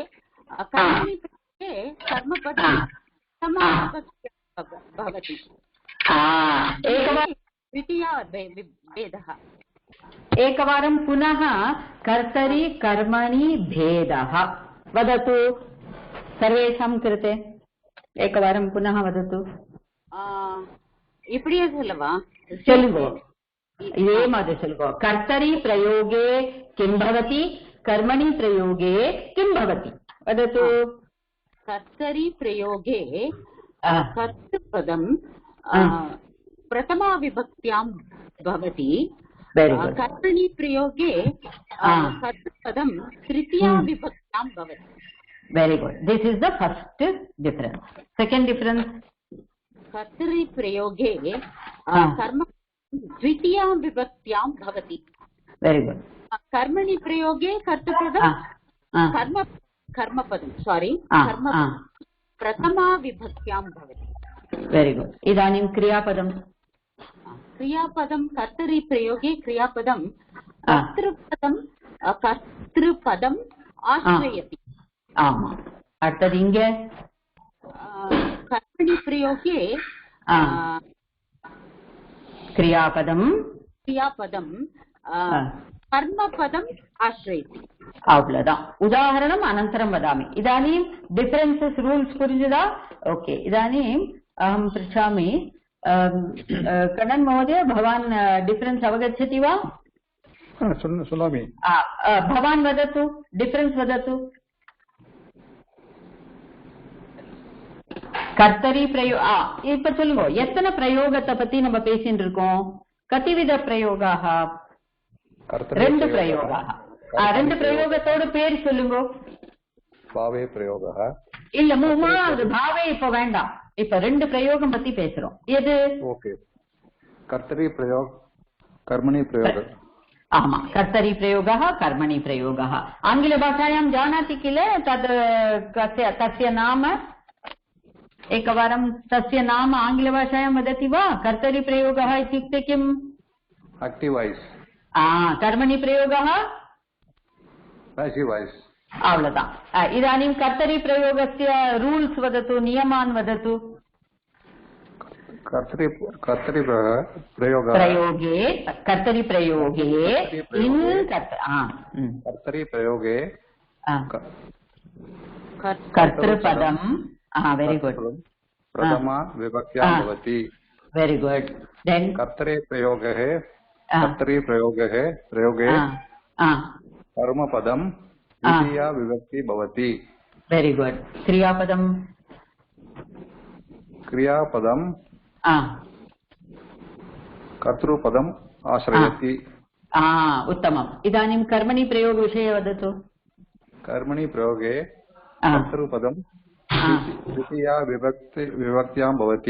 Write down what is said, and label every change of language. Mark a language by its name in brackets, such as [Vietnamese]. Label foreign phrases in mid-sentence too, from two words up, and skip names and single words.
[Sanskrit] कर्मणि प्रयोगे कर्मपदं भवति. द्वितीया भेदः. एकवारं पुनः कर्तरि कर्मणि भेदः वदतु सर्वेषां कृते. एकवारं पुनः वदतु. இப்படியே சொல்லவா? சொல்லுங்க. இதே மாதிரி சொல்லுங்க. कर्तरि प्रयोगे किं भवति, कर्मणि प्रयोगे किं भवति वदतु. कर्तरि प्रयोगे कर्तृपदं प्रथमा विभक्त्यां भवति. कर्मणि प्रयोगे कर्तृपदं तृतीया विभक्त्यां भवति. [English] Very good. This is the first difference. second difference, [Sanskrit] कर्तरि प्रयोगे कर्म द्वितीया विभक्त्यां भवति. [English] very good. [Sanskrit] कर्मणि प्रयोगे कर्तृपदं कर्मपदं प्रथमा विभक्त्यां भवति. [English] very good. [Sanskrit] इदानीं क्रियापदं. क्रियापदं कर्तरि प्रयोगे क्रियापदं कर्तृपदम् आश्रयति. आमा. [Tamil] அடுத்தது இங்க [Sanskrit] कर्मणि प्रयोगे क्रियापदं कर्मपदम् आश्रयति. [Tamil] அவ்வளவுதான். உதாரணம் [Sanskrit] अनन्तरं वदामि. [Tamil] इदानीं [English] differences rules [Tamil] पुरिஞ்சுதா? ओके. [Sanskrit] इदानीं अहं पृच्छामि कण्णन् महोदय, भवान् डिफरेन्स् अवगच्छति वा? शृणोमि. भवान् वदतु, डिफरेन्स् वदतु. [Tamil] கர்த்தரி இப்ப சொல்லுங்க. எத்தனை பிரயோகத்தை பத்தி நம்ம பேசிட்டு இருக்கோம்? [Sanskrit] कतिविधाः प्रयोगाः? [Tamil] ரெண்டு பிரயோகாக. ரெண்டு பிரயோகத்தோட பேர் சொல்லுங்க. [Sanskrit] भावे प्रयोगः [Tamil] இல்ல மூணாவது பாவே இப்ப வேண்டாம். இப்ப ரெண்டு பிரயோகம் பத்தி பேசுறோம். எது? [Sanskrit] ஓகே. कर्तरि प्रयोगः, कर्मणि प्रयोग. आमा. कर्तरि प्रयोगः कर्मणि प्रयोगः. आङ्ग्लभाषायां जानाति किल तद् तस्य नाम? एकवारं तस्य नाम आङ्ग्लभाषायां वदति वा? कर्तरि प्रयोगः इत्युक्ते किम्? [English] active voice. [Sanskrit] कर्मणि प्रयोगः [English] passive voice. [Sanskrit] अवलता. इदानीं कर्तरि प्रयोगस्य रूल्स् वदतु, नियमान् वदतु. कर्तरि प्रयोगे कर्तरि प्रयोगे कर्तरि प्रयोगे कर्तृपदं [English] very good [Sanskrit] प्रथमा विभक्त्यां भवति. [English] very good. then [Sanskrit] कर्तरि प्रयोगे कर्मपदं द्वितीया विभक्ति भवति. [English] very good. [Sanskrit] क्रियापदं कर्तृपदम् आश्रयति। उत्तमम्। इदानीं कर्मणि प्रयोगविषये वदतु। कर्मणि प्रयोगे कर्तृपदं द्वितीया विभक्त्यां भवति।